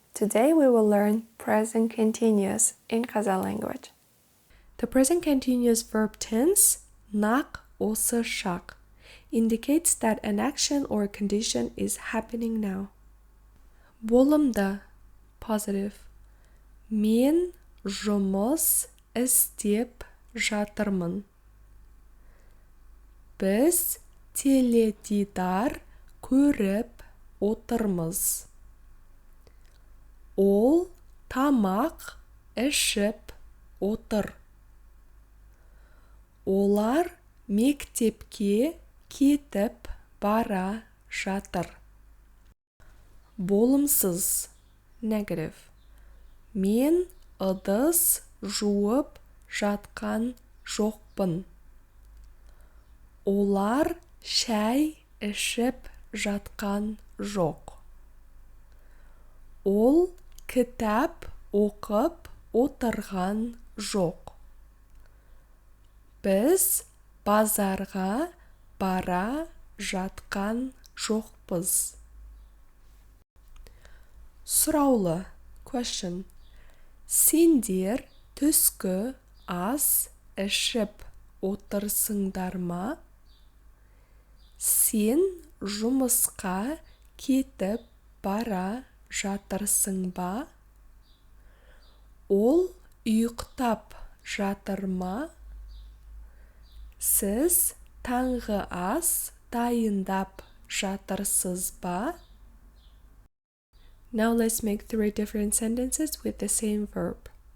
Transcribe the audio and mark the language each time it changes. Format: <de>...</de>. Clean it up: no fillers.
<en>Today we will learn present continuous in Kazakh language. The present continuous verb tense,</en> <kk>nak осы шақ,</kk> <en>indicates that an action or condition is happening now.</en> <kk>Болымды, positive. Мен жұмыс істеп жатырмын. Біз теледидар көріп отырмыз. Ол тамақ ішіп отыр. Олар мектепке кетіп бара жатыр. Болымсыз, negative. Мен ыдыс жуып жатқан жоқпын. Олар шәй ішіп жатқан жоқ. Ол кітап оқып отырған жоқ. Біз базарға бара жатқан жоқпыз. Сұраулы, question. Сендер түскі ас ішіп отырсыңдар ма? Сен жұмысқа кетіп бара жатырсың ба? Ол ұйықтап жатыр ма? Сіз таңғы ас дайындап жатырсыз ба?</kk> <en>Now let's make 3 different sentences with the same verb.</en>